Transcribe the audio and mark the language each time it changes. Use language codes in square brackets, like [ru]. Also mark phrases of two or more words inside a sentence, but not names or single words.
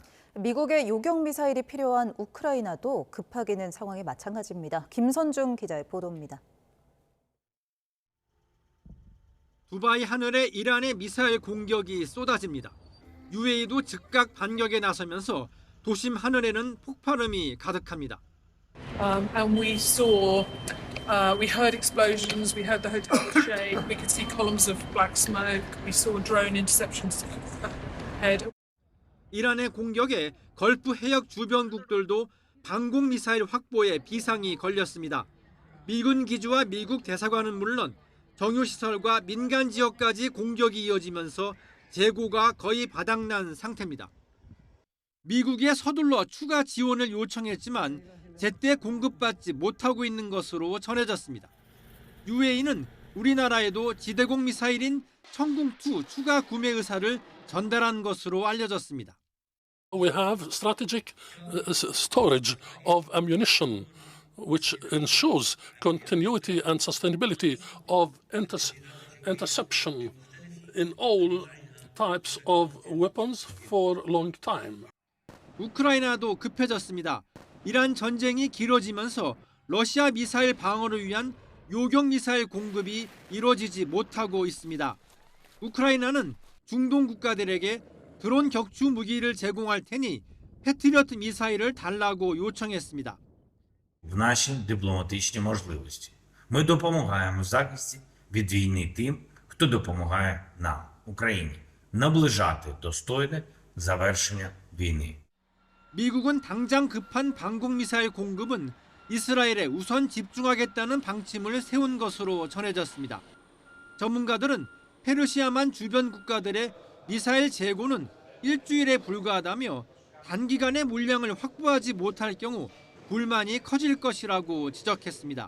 [ko] 미국의 요격 미사일이 필요한 우크라이나도 급하게는 상황이 마찬가지입니다. 김선중 기자의 보도입니다. 두바이 하늘에 이란의 미사일 공격이 쏟아집니다. UAE도 즉각 반격에 나서면서 도심 하늘에는 폭발음이 가득합니다. [en] And we saw, we heard explosions, we heard the hotel shake, we could see columns of black smoke, we saw drone interceptions ahead. [ko] 이란의 공격에 걸프 해역 주변국들도 방공 미사일 확보에 비상이 걸렸습니다. 미군 기지와 미국 대사관은 물론 정유시설과 민간 지역까지 공격이 이어지면서 재고가 거의 바닥난 상태입니다. 미국에 서둘러 추가 지원을 요청했지만 제때 공급받지 못하고 있는 것으로 전해졌습니다. UAE는 우리나라에도 지대공 미사일인 천궁2 추가 구매 의사를 전달한 것으로 알려졌습니다. [en] We have strategic storage of ammunition, which ensures continuity and sustainability of interception in all types of weapons for long time. [ko] 우크라이나도 급해졌습니다. 이란 전쟁이 길어지면서 러시아 미사일 방어를 위한 요격 미사일 공급이 이루어지지 못하고 있습니다. 우크라이나는 중동 국가들에게 드론 격추 무기를 제공할 테니 패트리어트 미사일을 달라고 요청했습니다. [uk] В наші дипломатичні можливості. Ми допомагаємо в захисті від війни тим, хто допомагає нам, Україні, наближати достойне завершення війни. [ko] 미국은 당장 급한 방공 미사일 공급은 이스라엘에 우선 집중하겠다는 방침을 세운 것으로 전해졌습니다. 전문가들은 페르시아만 주변 국가들의 미사일 재고는 일주일에 불과하다며 단기간에 물량을 확보하지 못할 경우 불만이 커질 것이라고 지적했습니다.